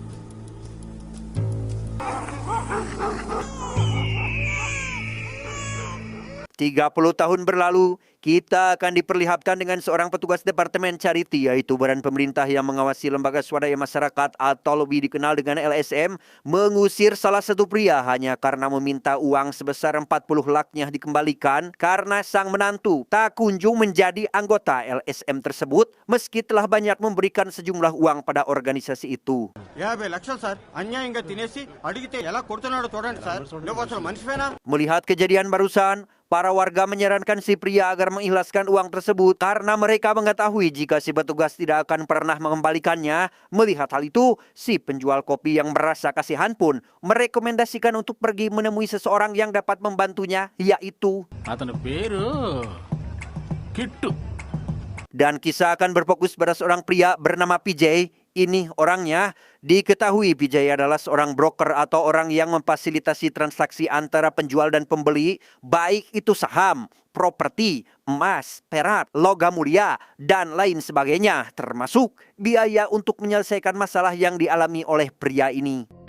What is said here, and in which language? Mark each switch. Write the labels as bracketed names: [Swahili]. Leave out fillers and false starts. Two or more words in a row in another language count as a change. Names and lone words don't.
[Indonesian] Tiga 30 tahun berlalu, kita akan diperlihatkan dengan seorang petugas Departemen Charity, yaitu badan pemerintah yang mengawasi lembaga swadaya masyarakat atau lebih dikenal dengan LSM, mengusir salah satu pria hanya karena meminta uang sebesar 40 laknya dikembalikan karena sang menantu tak kunjung menjadi anggota LSM tersebut meski telah banyak memberikan sejumlah uang pada organisasi itu. [Telugu] 50 లక్షలు సార్ అన్యాయంగా తినేసి అడిగితే ఎలా కొడుతున్నాడో చూడండి సార్ నువ్వు అసలు మనిషివేనా [Indonesian] Melihat kejadian barusan, para warga menyarankan si pria agar mengikhlaskan uang tersebut karena mereka mengetahui jika si petugas tidak akan pernah mengembalikannya. Melihat hal itu, si penjual kopi yang merasa kasihan pun merekomendasikan untuk pergi menemui seseorang yang dapat membantunya, yaitu [Telugu] అతని పేరు కిట్టు. [Indonesian] Dan kisah akan berfokus pada seorang pria bernama PJ. Ini orangnya. Diketahui PJ adalah seorang broker atau orang yang memfasilitasi transaksi antara penjual dan pembeli, baik itu saham, properti, emas, perak, logam mulia, dan lain sebagainya, termasuk biaya untuk menyelesaikan masalah yang dialami oleh pria ini.